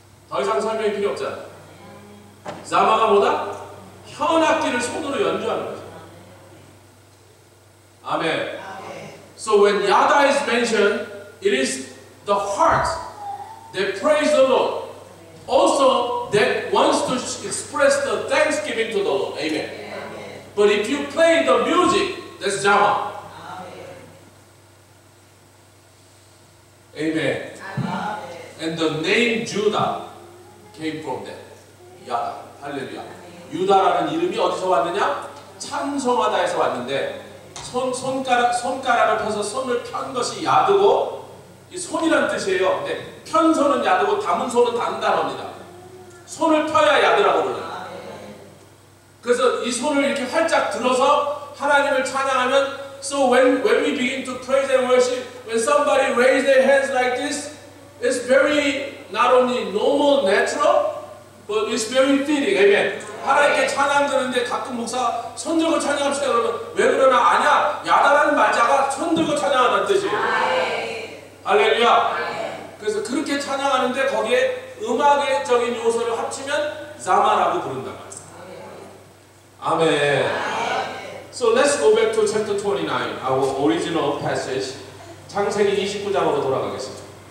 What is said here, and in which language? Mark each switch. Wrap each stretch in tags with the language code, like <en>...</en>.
<ko>더 이상 설명이 필요 없잖아. 자마가 뭐다? 현악기를 손으로 연주하는 거죠. 아멘.</ko> <en>So when yada is mentioned, it is the heart that praise the Lord. Also, that wants to express the thanksgiving to the Lord. Amen. But if you play the music, that's Jama. Amen. And the name Judah came from that.</en> <ko>야다. 할렐루야. 유다라는 이름이 어디서 왔느냐? 찬송하다에서 왔는데, 손가락을 펴서 손을 편 것이 야드고, 이 손이란 뜻이에요. 근데 편 손은 야드고 담은 손은 다른 단어입니다. 손을 펴야 야드라고 불러요. 그래서 이 손을 이렇게 활짝 들어서 하나님을 찬양하면,</ko> <en>so when we begin to praise and worship, when somebody raise their hands like this, it's very not only normal, natural, but it's very fitting. Amen.</en> <ko>하나님께 찬양 드는데 가끔 목사 손 들고 찬양합시다 그러면 왜 그러나? 아니야. 야다라는 말자가 손 들고 찬양하다는 뜻이에요. 할렐루야. 그래서 그렇게 찬양하는데 거기에 음악적인 요소를 합치면 자마라고 부른단 말이에요. 아멘.</ko> <en>So let's go back to chapter 29, our original passage.</en> <ko>창세기 29장으로 돌아가겠습니다.</ko>